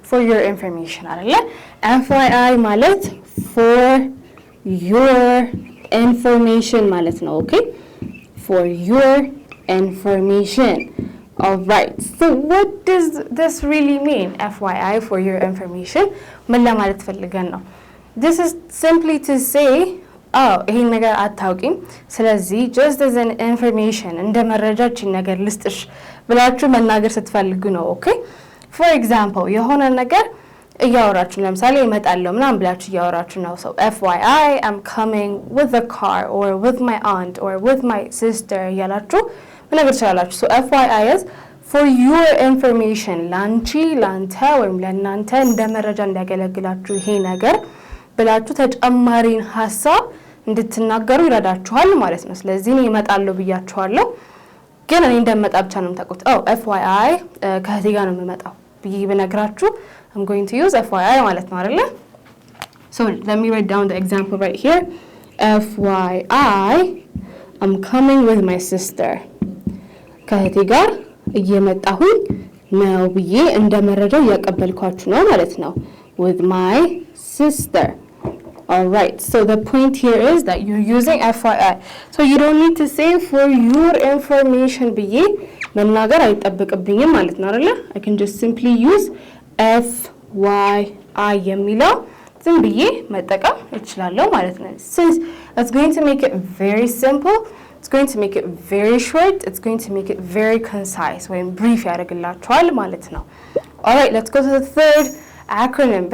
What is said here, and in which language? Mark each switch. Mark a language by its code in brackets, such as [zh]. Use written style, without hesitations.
[en] For your information [am] አይደለ? [en] FYI [am] ማለት [en] for your information [am] ማለት ነው። [en] Okay? For your information. All right. So what does this really mean? FYI, for your information. [am] ምን ለማለት ፈልገን ነው? [en] This is simply to say, [am] ይሄን ነገር አታውቂም፣ ስለዚህ [en] just as an information [am] እንደ መረጃችን ነገር ልስጥሽ ብላችሁ መናገር ስትፈልጉ ነው። [en] Okay? For example, [am] የሆነ ነገር እያወራችሁ ለምሳሌ እመጣለሁ ምናምን ብላችሁ እያወራችሁ ነው። [en] So FYI, I'm coming with the car or with my aunt or with my sister [am] እያላችሁ መናገር ትችላላችሁ። [en] So FYI is for your information. [am] ላንቺ ላንተ ወይም ለእናንተ እንደ መረጃ እንዲያገለግላችሁ ይሄ ነገር ብላችሁ ተጨማሪን ሀሳብ እንድትናገሩ ይረዳችኋል ማለት ነው። ስለዚህ እኔ እመጣለሁ ብያችኋለሁ፣ ግን እኔ እንደምመጣ ብቻ ነው የምታውቁት። FYI ከእህቴ ጋር ነው የምመጣው ብዬ ብነግራችሁ [en] I'm going to use FYI [am] ማለት ነው አይደለ? [en] So let me write down the example right here. FYI, I'm coming with my sister. [am] ከእህቴ ጋር እየመጣሁኝ ነው ብዬ እንደ መረጃ እያቀበልኳችሁ ነው ማለት ነው። [en] With my sister. All right. So the point here is that you're using FYI. So you don't need to say for your information [am] ብዬ መናገር አይጠበቅብኝም ማለት ነው አይደለ? [en] I can just simply use FYI [am] የሚለው ዝም ብዬ መጠቀም እችላለሁ ማለት ነው። [en] Since it's going to make it very simple, it's going to make it very short, it's going to make it very concise [am] ወይም brief ያደርግላችኋል ማለት ነው። [en] All right, let's go to the third acronym.